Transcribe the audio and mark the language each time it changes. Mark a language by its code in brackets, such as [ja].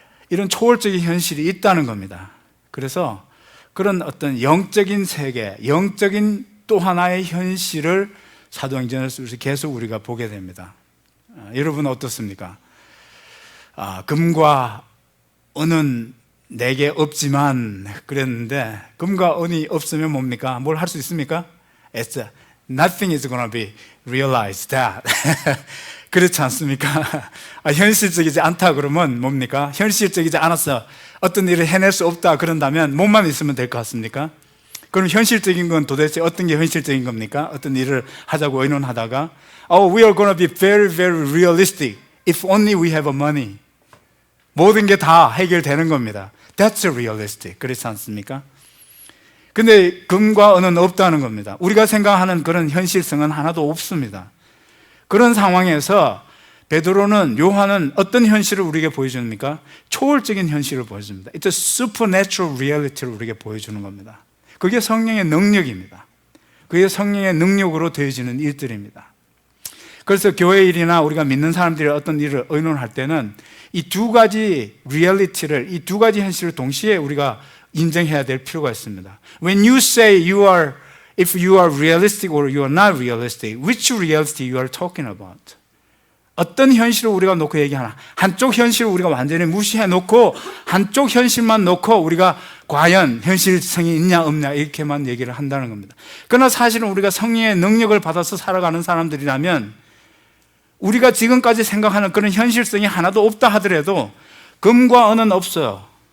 [ko] 이런 초월적인 현실이 있다는 겁니다. 그래서 그런 어떤 영적인 세계, 영적인 또 하나의 현실을 사도행전에서 계속 우리가 보게 됩니다. 여러분은 어떻습니까? 금과 은은 내게 없지만 그랬는데 금과 은이 없으면 뭡니까? 뭘 할 수 있습니까? It's [en] nothing is gonna be realized that. [ko] 그렇지 않습니까? 현실적이지 않다 그러면 뭡니까? 현실적이지 않아서 어떤 일을 해낼 수 없다 그런다면 몸만 있으면 될 것 같습니까? 그럼 현실적인 건 도대체 어떤 게 현실적인 겁니까? [en] 어떤 일을 하자고 의논하다가 we are gonna be very, very realistic if only we have money. [ko] 모든 게 다 해결되는 겁니다. [en] That's realistic. 그렇지 않습니까? [ko] 근데 금과 은은 없다는 겁니다. 우리가 생각하는 그런 현실성은 하나도 없습니다. 그런 상황에서 베드로는, 요한은 어떤 현실을 우리에게 보여줍니까? 초월적인 현실을 보여줍니다. It's a supernatural reality 를 우리에게 보여주는 겁니다. 그게 성령의 능력입니다. 그게 성령의 능력으로 되어지는 일들입니다. 그래서 교회 일이나 우리가 믿는 사람들이 어떤 일을 의논할 때는 이 두 가지 리얼리티를, 이 두 가지 현실을 동시에 우리가 인정해야 될 필요가 있습니다. [en] When you say if you are realistic or you are not realistic, which reality you are talking about? [ko] 어떤 현실을 우리가 놓고 얘기하나? 한쪽 현실을 우리가 완전히 무시해 놓고 한쪽 현실만 놓고 우리가 과연 현실성이 있냐 없냐 이렇게만 얘기를 한다는 겁니다. 그러나 사실은 우리가 성령의 능력을 받아서 살아가는 사람들이라면 우리가 지금까지 생각하는 그런 현실성이 하나도 없다 하더라도 금과 은은 없어요.